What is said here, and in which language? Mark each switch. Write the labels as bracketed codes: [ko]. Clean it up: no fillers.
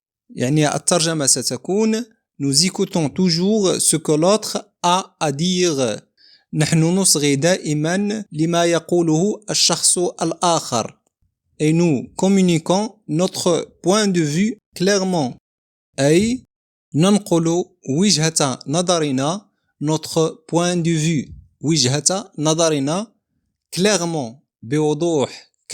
[ar] يعني الترجمة ستكون [fr] nous écoutons toujours ce que l'autre a à dire. [ar] نحن نصغي دائما لما يقوله الشخص الآخر. [fr] Et nous communiquons notre point de vue clairement. [ar] أي ننقل وجهة نظرنا [fr] notre point de vue [ar] وجهة نظرنا clairement بوضوح.